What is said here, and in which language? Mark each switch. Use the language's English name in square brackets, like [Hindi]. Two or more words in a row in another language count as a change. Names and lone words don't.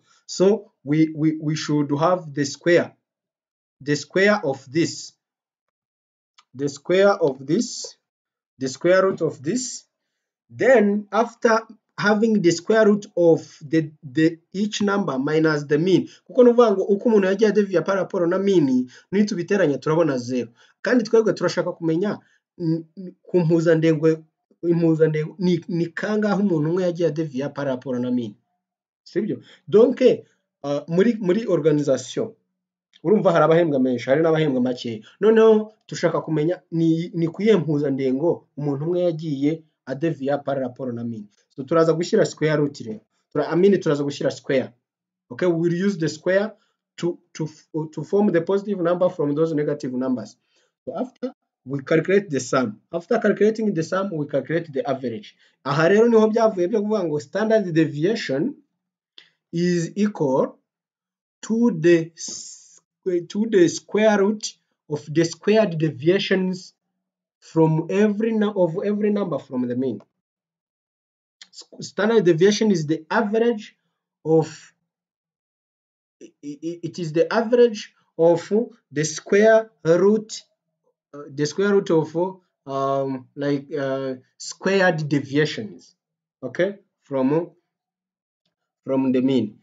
[English] So we should have the square of this. the square of this, the square root of this. Then after having the square root of the each number minus the mean, [Kinyarwanda] kuko nuvuga ngo uko umuntu yagiye devia [French] par rapport [Kinyarwanda] na mean nitubiteranya turabona 0, kandi twebwe turashaka kumenya ku mpuzandengo, impuzandengo ni kangahe umuntu umwe yagiye devia [French] par rapport [Kinyarwanda] na mean, sibyo? Donc muri organisation urumva hari abahembwa menshi, hari n'abahembwa make. Noneho tushaka kumenya ni kuyihe mpuzandengo umuntu umwe yagiye adevia [French] par rapport [Kinyarwanda] na mean. So turaza gushyira [English] square root [Kinyarwanda] rero. Turaza gushyira square. [English] Okay, we will use the square to form the positive number from those negative numbers. So after we calculate the sum. After calculating the sum, we calculate the average. [Kinyarwanda] Aha rero niho byavuye byo kuvuga ngo [English] standard deviation is equal to the square root of the squared deviations from every number from the mean. Standard deviation is the average of the average of the square root of squared deviations, okay, from the mean.